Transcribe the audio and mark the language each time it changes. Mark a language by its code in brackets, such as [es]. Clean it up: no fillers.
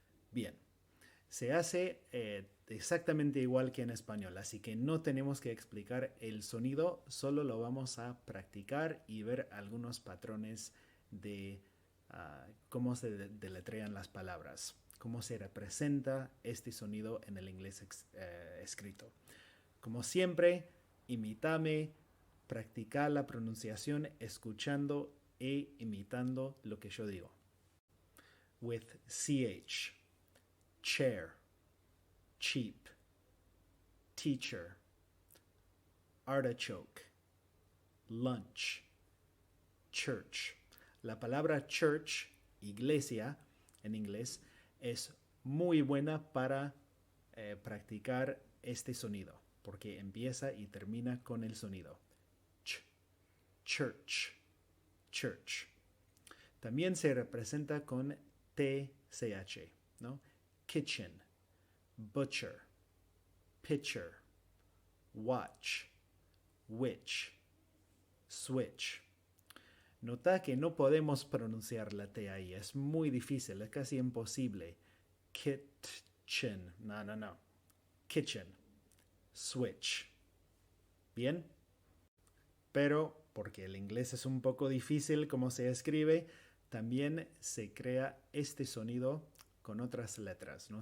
[es] Bien, se hace exactamente igual que en español, así que no tenemos que explicar el sonido, solo lo vamos a practicar y ver algunos patrones de cómo se deletrean las palabras, cómo se representa este sonido en el inglés escrito. Como siempre, imítame, practica la pronunciación escuchando e imitando lo que yo digo. [en] With CH, chair, cheap, teacher, artichoke, lunch, church. [es] La palabra church, iglesia en inglés, es muy buena para practicar este sonido, porque empieza y termina con el sonido. Ch, church, church. También se representa con TCH, ¿no? [en] Kitchen, butcher, pitcher, watch, witch, switch. [es] Nota que no podemos pronunciar la T ahí, es muy difícil, es casi imposible. [en] Kitchen, no. Kitchen, switch. [es] ¿Bien? Pero porque el inglés es un poco difícil como se escribe, también se crea este sonido con otras letras, ¿no?